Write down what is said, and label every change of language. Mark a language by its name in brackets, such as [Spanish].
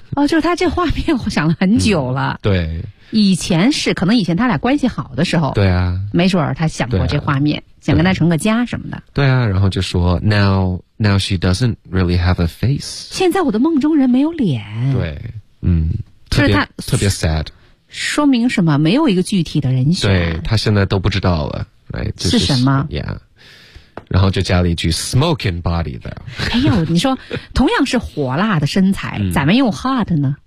[Chinese] 哦，就是他这画面我想了很久了、对，以前是可能以前他俩关系好的时候，对啊，没准儿他想过这画面、想跟他成个家什么的，对啊，然后就说 [English] now she doesn't really have a face, [Chinese] 现在我的梦中人没有脸，对，特别 [English] sad, [Chinese] 说明什么？没有一个具体的人选，对，他现在都不知道了、right? 是什么 [English] yeah, [Chinese] 然后就加了一句 [English] smoking body though. [Chinese] 哎呦，你说同样是火辣的身材，咱们用 hot 呢？